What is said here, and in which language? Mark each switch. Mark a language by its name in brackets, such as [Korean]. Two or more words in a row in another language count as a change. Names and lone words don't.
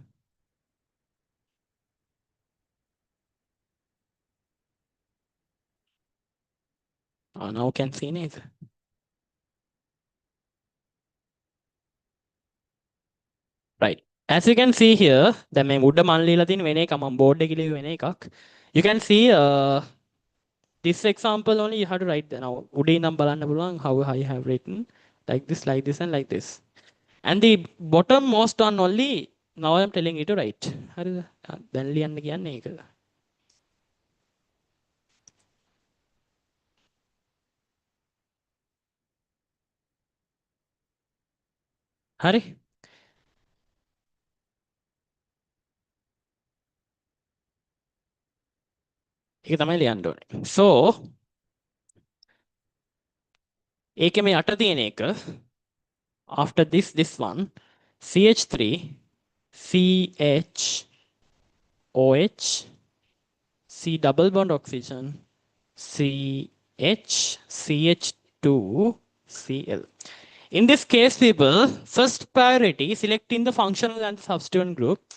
[English] Now can see it. Right. As you can see here, [Sinhala] දැන් මේ උඩ මන් ලියලා තියෙන වෙන එක මම බෝඩ් එකේ ලියුවේ වෙන එකක්. [English] You can see this example only you have to write now. [Sinhala] උඩේ ඉඳන් බලන්න පුළුවන් [English] how I have written like this, and like this. And the bottom most one only now I am telling you to write. [Sinhala] හරිද? දැන් ලියන්න කියන්නේ ඒක. හරි? ඒක තමයි ලියන්න ඕනේ. [English] So [Sinhala] ඒකේ මේ අට තියෙන එක [English] after this one CH3 CH OH C double bond oxygen CH CH2 Cl. In this case, people, first priority selecting the functional and substituent group.